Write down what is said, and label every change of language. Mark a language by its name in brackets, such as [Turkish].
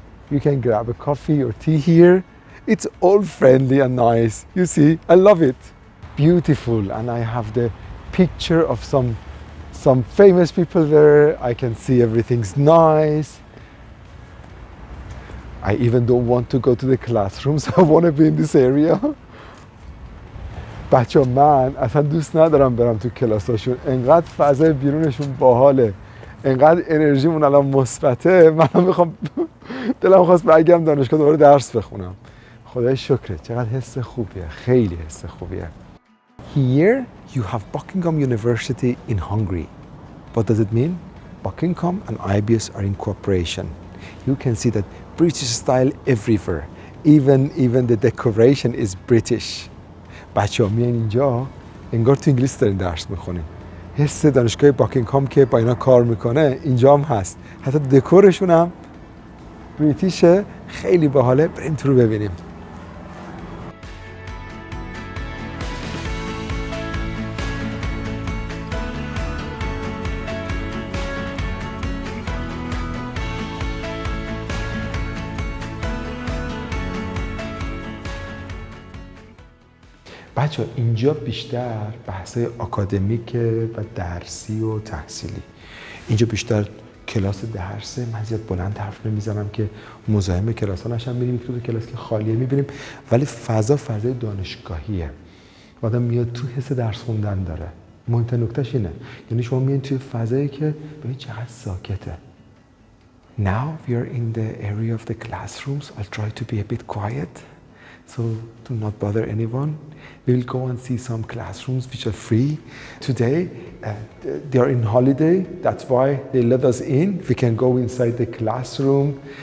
[English] You can grab a coffee or tea here. It's all friendly and nice. You see, I love it. Beautiful, and I have the picture of some famous people there. I can see everything's nice. I even don't want to go to the classrooms. I want to be in this area. [Persian] بچه من اصلا دوست ندارم برم تو کلاساشون، انقدر فضای بیرونشون باحاله، انقدر انرژیمون الان مثبته، منم میخوام دلم خواست برگردم دانشگاه دوباره درس بخونم. خدای شکرت، چقدر حس خوبیه، خیلی حس خوبیه. [English] Here you have Buckingham University in Hungary. What does it mean? Buckingham and Ibs are in cooperation. You can see that British style everywhere. Even the decoration is British. [Persian] بچه‌ها میان اینجا انگار تو انگلیس دارین درس میخونین. حس دانشگاه باکینگهام که با اینا کار میکنه اینجا هم هست. حتی دکورشون هم بریتیشه، خیلی باحاله. بریم تو رو ببینیم. بچه اینجا بیشتر بحثای آکادمیکه و درسی و تحصیلی. اینجا بیشتر کلاس درسه. من زیاد بلند حرف نمیزنم که مزاحم کلاس ها نشم. میریم تو کلاس که خالیه میبینیم، ولی فضای دانشگاهیه. آدم میاد تو حس درس خوندن داره. مهمترین نکتهش اینه، یعنی شما میاد توی فضایی که ببینید چقدر ساکته. [English] Now we are in the area of the classrooms. I'll try to be a bit quiet, so do not bother anyone. We will go and see some classrooms which are free. Today, they are in holiday. That's why they let us in. We can go inside the classroom.